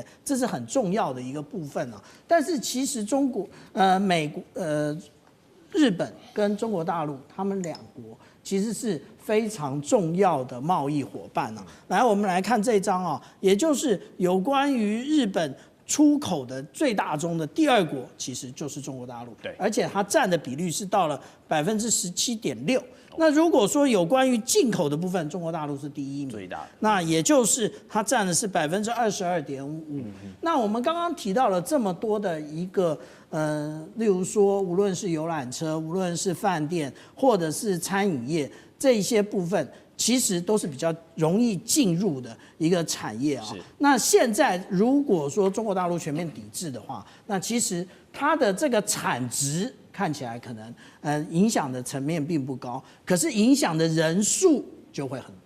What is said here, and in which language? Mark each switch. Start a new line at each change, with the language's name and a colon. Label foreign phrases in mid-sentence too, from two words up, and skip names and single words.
Chinese: 這是很重要的一個部分啊。但是其實中國、美國、日本跟中國大陸，他們兩國其實是非常重要的貿易夥伴啊。來，我們來看這張啊，也就是有關於日本出口的最大宗的第2國其實就是中國大陸，對，而且它占的比率是到了17.6%。那如果說有關於進口的部分，中國大陸是第1名，最大的，那也就是它占的是22.5%。那我們剛剛提到了这麼多的一個例如說無論是遊覽車，無論是飯店或者是餐飲業這一些部分，其實都是比較容易進入的一個產業啊。那現在如果說中國大陸全面抵制的話，那其實它的這個產值看起來可能影響的層面並不高，可是影響的人數就會很多，